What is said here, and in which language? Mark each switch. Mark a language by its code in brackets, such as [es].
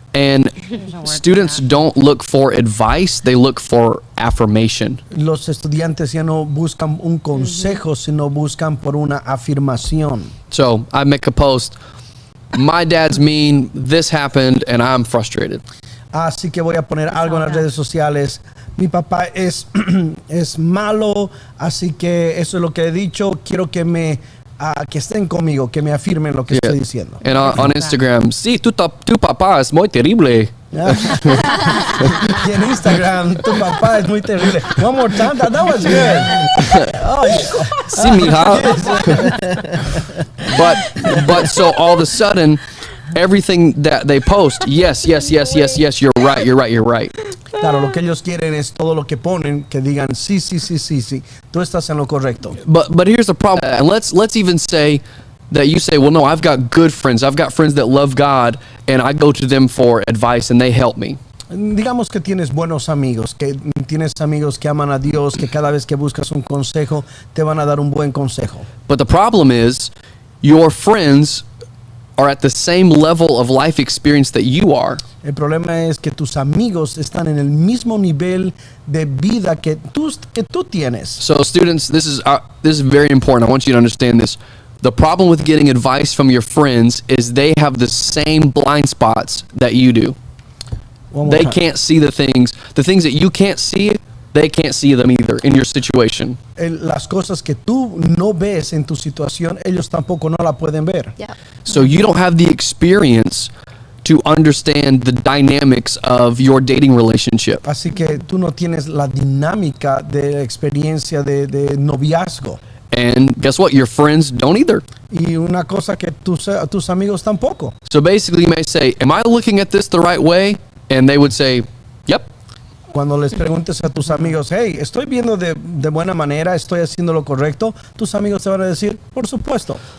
[en] And students don't look for advice. They look for affirmation. [es] Los estudiantes ya no buscan un consejo, sino buscan por una afirmación. [en] So I make a post. My dad's mean. This happened, and I'm frustrated. [es] Así que voy a poner algo en las redes sociales. Mi papá es, es malo, así que eso es lo que he dicho. Quiero que que estén conmigo, que me afirmen lo que estoy diciendo. [en] And on Instagram, [es] sí, tu papá es muy terrible. Y en Instagram, tu papá es muy terrible. [en] One more time, that was good. Oh, [es] Sí, mija. [en] But so all of a sudden, everything that they post, yes, you're right. [es] Claro, lo que ellos quieren es todo lo que ponen, que digan sí, tú estás en lo correcto. [en] But here's the problem. And let's even say that you say, well, no, I've got good friends. I've got friends that love God, and I go to them for advice, and they help me. [es] Digamos que tienes buenos amigos, que tienes amigos que aman a Dios, que cada vez que buscas un consejo, te van a dar un buen consejo. [en] But the problem is, your friends are at the same level of life experience that you are. [es] El problema es que tus amigos están en el mismo nivel de vida que tú tienes. [en] So students, this is very important. I want you to understand this. The problem with getting advice from your friends is they have the same blind spots that you do. They can't see the things that you can't see, they can't see them either in your situation. [es] Las cosas que tú no ves en tu situación, ellos tampoco no la pueden ver. Yeah. [en] So you don't have the experience to understand the dynamics of your dating relationship. [es] Así que tú no tienes la dinámica de experiencia de noviazgo. [en] And guess what? Your friends don't either. [es] Y una cosa que tus amigos tampoco. [en] So basically you may say, am I looking at this the right way? And they would say, yep. [es] Cuando les preguntes a tus amigos, hey, ¿estoy viendo de buena manera? ¿Estoy haciendo lo correcto? Tus amigos te van a decir, por supuesto.